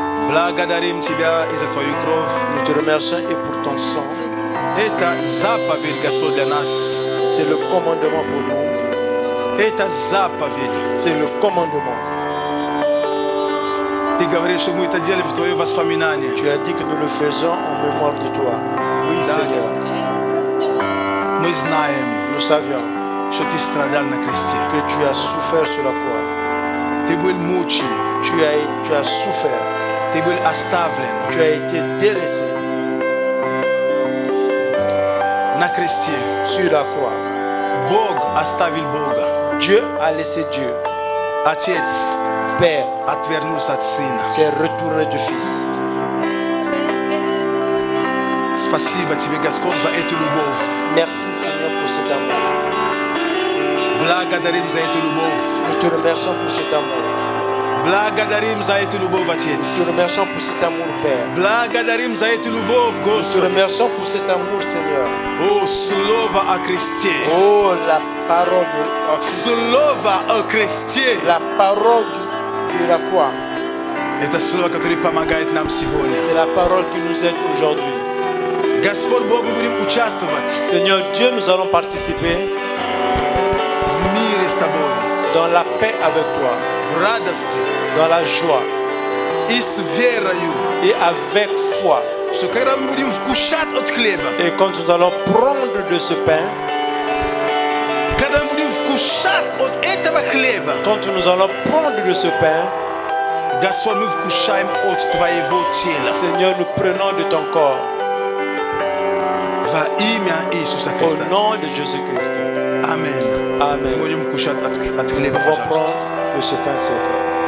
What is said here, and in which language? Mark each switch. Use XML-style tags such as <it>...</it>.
<ru>Благодарим тебя и за твою кровь.</ru> <fr>Nous te remercions et pour ton sang.</fr> <ru>Это заповедь, Господь, для нас.</ru> <fr>C'est le commandement pour nous.</fr> <ru>Это заповедь.</ru> <fr>C'est le commandement.</fr> <ru>Ты говоришь, что мы это делали в твое воспоминание.</ru> <fr>Tu as dit que nous le faisons en mémoire de toi. Oui,</fr> <ru>Да,</ru> <fr>Seigneur.</fr> <ru>Мы знаем,</ru> <fr>Nous savions</fr> <ru>что ты страдал на кресте.</ru> <fr>que tu as souffert sur la croix.</fr> <ru>Ты был мучен.</ru> <fr>Tu as souffert.</fr> <ru>Ты был оставлен</ru> <fr>Tu as été délaissé</fr> <ru>на кресте.</ru> <fr>sur la croix.</fr> <ru>Бог оставил Бога.</ru> <fr>Dieu a laissé Dieu.</fr> <ru>Отец</ru> <fr>Père</fr> <ru>отвернулся от Сына.</ru> <fr>s'est retourné du Fils.</fr> <ru>Спасибо тебе, Господь, за эту любовь.</ru> <fr>Merci Seigneur pour cet amour.</fr> <ru>Благодарим за эту любовь.</ru> <fr>Nous te remercions pour cet amour.</fr> <ru>Благодарим за эту любовь,</ru> <fr>Nous te</fr> <ru>Отец.</ru> <fr>remercions pour cet amour, Père.</fr> <ru>Благодарим за эту любовь,</ru> <fr>Nous te</fr> <ru>Господь.</ru> <fr>remercions pour cet amour, Seigneur.</fr> <ru>О, слово о кресте.</ru> <fr>Oh, la parole de</fr> <ru>Слово о кресте.</ru> <fr>la parole de la croix.</fr> <ru>Это слово, которое помогает нам сегодня.</ru> <fr>C'est la parole qui nous aide aujourd'hui.</fr> <ru>Господь Бог, мы будем участвовать</ru> <fr>Seigneur Dieu, nous allons participer</fr> <ru>в мире с Тобой,</ru> <fr>dans la paix avec toi,</fr> <ru>в радости</ru> <fr>dans la joie</fr> <ru>и с верою,</ru> <fr>et avec foi.</fr> <ru>что когда мы будем вкушать от хлеба,</ru> <fr>Et quand nous allons prendre de ce pain,</fr> <ru>когда мы будем вкушать от этого хлеба,</ru> <fr>quand nous allons prendre de ce pain,</fr> <ru>Господь, мы вкушаем от Твоего тела.</ru> <fr>Seigneur, nous prenons de ton corps</fr> <ru>Во имя Иисуса</ru> <fr>au</fr> <ru>Христа.</ru> <fr>nom de Jésus-Christ.</fr> <ru>Аминь. Мы</ru> <fr>Amen.</fr> <ru>будем вкушать от хлеба,</ru> <fr>Nous allons</fr> <ru>пожалуйста.</ru> <fr>prendre de ce pain, s'il te plaît.</fr>